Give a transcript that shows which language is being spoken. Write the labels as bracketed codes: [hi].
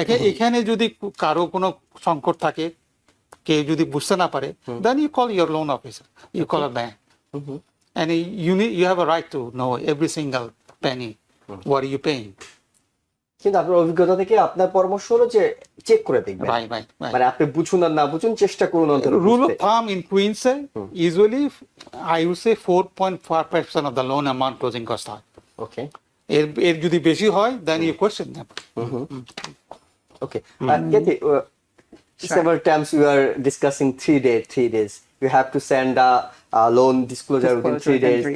[bn] এখানে যদি কারো কোনো সংকট থাকে, কেউ যদি বুঝতে না পারে, [en] Then you call your loan officer, you call a bank, and you have a right to know every single penny. What are you paying? [bn] কিন্তু আপনার অভিজ্ঞতা থেকে আপনার পরামর্শ হলো যে চেক করে দেখবেন, [en] Right. [bn] মানে আপনি বুঝুন আর না বুঝুন চেষ্টা করুন অন্তত [en] Rule of [bn] বুঝতে। [en] thumb in Queens, usually I would say 4.5% of the loan amount closing cost হয়। Okay [bn] এর যদি বেশি হয়, [en] then you question them. Okay. Kathy, several times we are discussing 3 days. You have to send a loan disclosure within 3 days.